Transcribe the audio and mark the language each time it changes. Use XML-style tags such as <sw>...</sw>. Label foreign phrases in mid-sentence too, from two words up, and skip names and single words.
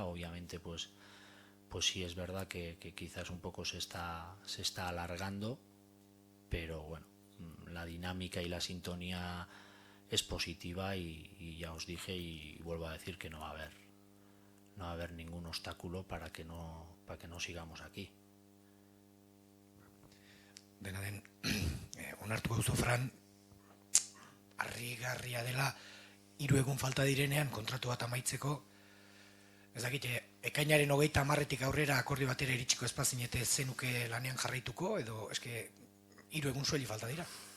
<es>Obviamente, pues sí es verdad que quizás un poco se está alargando, pero bueno, la dinámica y la sintonía es positiva, y ya os dije y vuelvo a decir que no va a haber ningún obstáculo para que no sigamos aquí.</es> <eu>Dena den, onartu gauzu, Fran, harrigarria dela 3 egun falta direnean kontratu bat amaitzeko. Ez dakit, ekainaren 30 aurrera akordio batera iritsiko ez bazinete zenuke lanean jarraituko, edo eske 3 egun soilik falta dira?</eu>